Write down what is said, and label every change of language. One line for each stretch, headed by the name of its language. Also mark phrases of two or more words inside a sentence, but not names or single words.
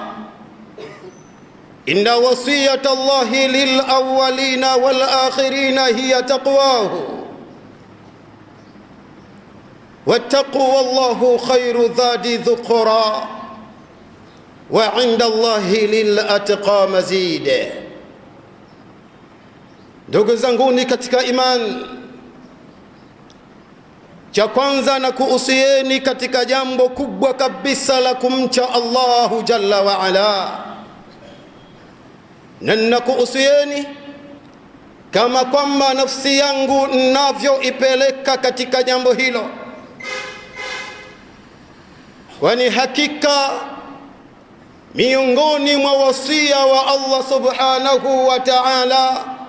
Arabic: إن وصية الله للأولين والآخرين هي تقواه. واتقوا والله خير زاد ذخرا وعند الله للأتقى مزيد.
Swahili: Ndugu zanguni katika imani, cha kwanza na kuhusieni katika jambo kubwa kabisa la kumcha
Arabic: الله جل وعلا,
Swahili: na nakuhusieni kama kwamba nafsi yangu ninavyoipeleka katika jambo hilo, kwani hakika miongoni mwa wasia wa
Arabic: الله سبحانه وتعالى